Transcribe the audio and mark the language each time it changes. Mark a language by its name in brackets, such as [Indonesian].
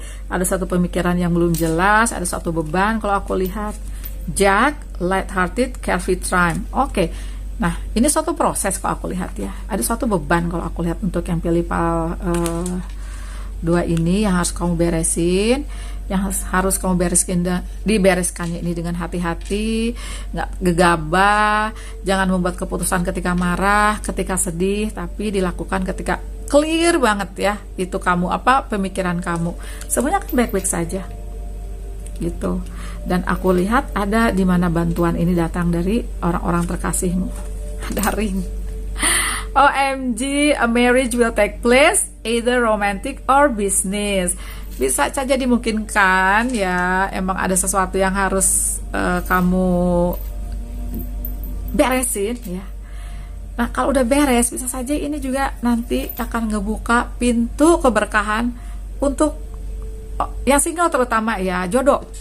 [Indonesian] Ada satu pemikiran yang belum jelas, ada satu beban kalau aku lihat. [English] Jack, light-hearted, carefree time. [Indonesian] Oke. Nah, ini suatu proses kalau aku lihat ya. Ada suatu beban kalau aku lihat untuk yang pilih pile 2 ini yang harus kamu beresin, yang harus kamu dibereskannya ini dengan hati-hati, nggak gegabah, jangan membuat keputusan ketika marah, ketika sedih, tapi dilakukan ketika clear banget ya. Itu kamu pemikiran kamu. Semuanya akan baik-baik saja. Gitu. Dan aku lihat ada di mana bantuan ini datang dari orang-orang terkasihmu. Ada ring. [English] OMG, a marriage will take place either romantic or business. [Indonesian] Bisa saja dimungkinkan ya, emang ada sesuatu yang harus kamu beresin ya. Nah, kalau udah beres, bisa saja ini juga nanti akan ngebuka pintu keberkahan untuk yang single terutama ya, jodoh